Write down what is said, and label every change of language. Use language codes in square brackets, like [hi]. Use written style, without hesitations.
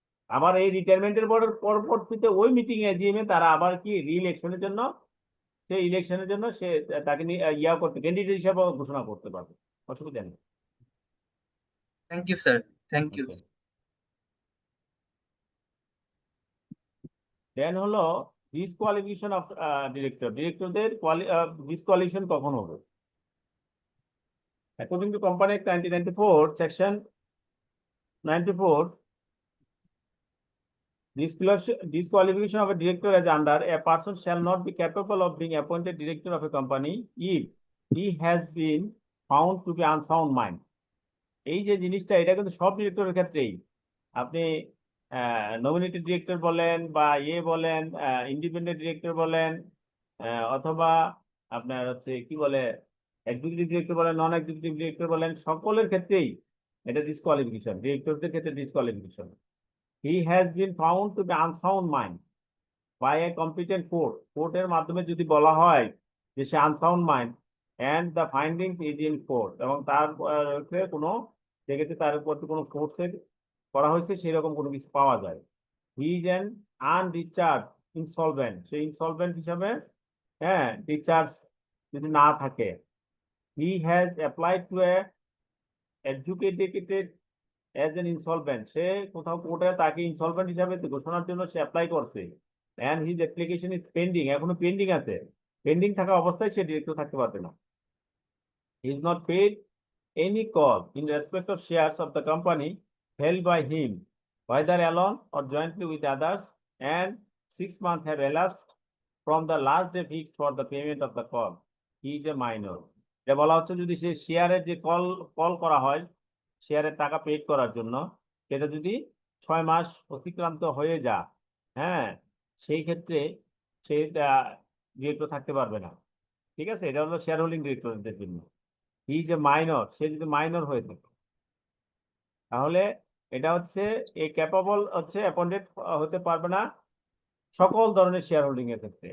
[bn] আবার এই রিটায়ারমেন্টের পরবর্তীতে ওই মিটিং এজিএম এ তারা আবার কি রি-ইলেকশনের জন্য, সেই ইলেকশনের জন্য সে তাকে করতে ক্যান্ডিডেট হিসাবে ঘোষণা করতে পারবে, অসুবিধা নেই। [en] Thank you sir. Thank you. [bn] দেন হলো ডিসকোয়ালিফিকেশন অফ ডিরেক্টরদের ডিসকোয়ালিফিকেশন কখন হবে? [en] According to Company Act 1994, Section 94, disqualification of a director as under, a person shall not be capable of being appointed director of a company if he has been found to be unsound mind. [bn] এই যে জিনিসটা, এটা কিন্তু সব ডিরেক্টরের ক্ষেত্রেই, আপনি nominated director বলেন বা বলেন, ইন্ডিপেন্ডেন্ট ডিরেক্টর বলেন, অথবা আপনার হচ্ছে কি বলে এক্সিকিউটিভ ডিরেক্টর বলেন, নন এক্সিকিউটিভ ডিরেক্টর বলেন, সকলের ক্ষেত্রেই এটা ডিসকোয়ালিফিকেশন, ডিরেক্টরদের ক্ষেত্রে disqualification. [en] he has been found to be unsound mind by a competent court, [bn] কোর্টের মাধ্যমে যদি বলা হয় যে সে unsound mind [en] and the findings is in court, [bn] এবং তার কোনো সেক্ষেত্রে তার উপর কোনো কোর্সের করা হয়েছে সেরকম কোনো কিছু পাওয়া যায়। [en] he is an undischarge insolvent, [bn] say insolvent হিসাবে, হ্যাঁ, ডিসচার্জ যদি না থাকে। [en] he has applied to a adjudicated as an insolvent, [bn] সে কোথাও কোর্টে তাকে ইনসলভেন্ট হিসাবে ঘোষণার জন্য সে অ্যাপ্লাই করছে, [en] and his application is pending, [bn] এখনো পেন্ডিং আছে, পেন্ডিং থাকা অবস্থায় সে ডিরেক্টর থাকতে পারবে না। [en] He is not paid any call in respect of shares of the company held by him, whether alone or jointly with others, and 6 months have elapsed from the last day fixed for the payment of the call. He is a minor. [bn] এটা বলা হচ্ছে যদি সে শেয়ারের যে call করা হয় শেয়ারের টাকা পেড করার জন্য, সেটা যদি 6 মাস অতিক্রান্ত হয়ে যা, হ্যাঁ, সেই ক্ষেত্রে সে ডিরেক্টর থাকতে পারবে না। ঠিক আছে, এটা হলো শেয়ার হোল্ডিং ডিরেক্টরদের জন্য। [en] he is a minor, [bn] সে যদি মাইনর হয়ে থাকে তাহলে এটা হচ্ছে এই ক্যাপাবল হচ্ছে অ্যাপয়েন্টেড হতে পারবে না সকল ধরনের শেয়ার হোল্ডিং এর ক্ষেত্রে।